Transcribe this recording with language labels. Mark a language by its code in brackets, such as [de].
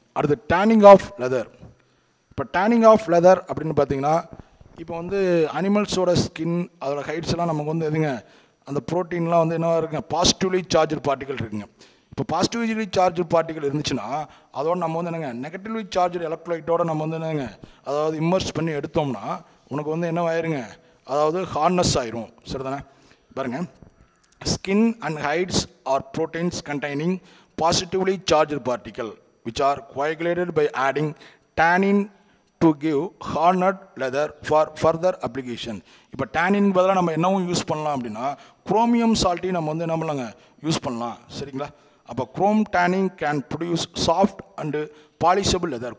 [ta] அடுத்து turning of leather. இப்போ turning of leather அப்படின்னு பார்த்தீங்கன்னா இப்போ வந்து அனிமல்ஸோட ஸ்கின் அதோட ஹைட்ஸ் எல்லாம் நமக்கு வந்து எதுங்க அந்த ப்ரோட்டீன்லாம் வந்து என்னவா இருக்குங்க பாசிட்டிவ்லி சார்ஜ் பார்ட்டிகல் இருக்குங்க. இப்போ பாசிட்டிவ்லி சார்ஜ் பார்ட்டிகல் இருந்துச்சுன்னா அதோட நம்ம வந்து என்னங்க நெகட்டிவ்லி சார்ஜ் எலக்ட்ரோலைட்டோட நம்ம வந்து என்னங்க அதாவது இம்மர்ஸ் பண்ணி எடுத்தோம்னா உனக்கு வந்து என்னவாயிருங்க அதாவது ஹார்ட்னஸ் ஆயிரும், சரிதானே? [en] பாருங்க skin and hides are proteins containing positively charged particle which are coagulated by adding tannin to give hardened leather for further application. [ta] இப்போ tannin பதிலாக நம்ம என்னவும் யூஸ் பண்ணலாம் அப்படின்னா குரோமியம் சால்ட்டையும் நம்ம வந்து என்ன பண்ணலாங்க யூஸ் பண்ணலாம், சரிங்களா? [en] அப்போ chrome tannin can produce soft and polishable leather.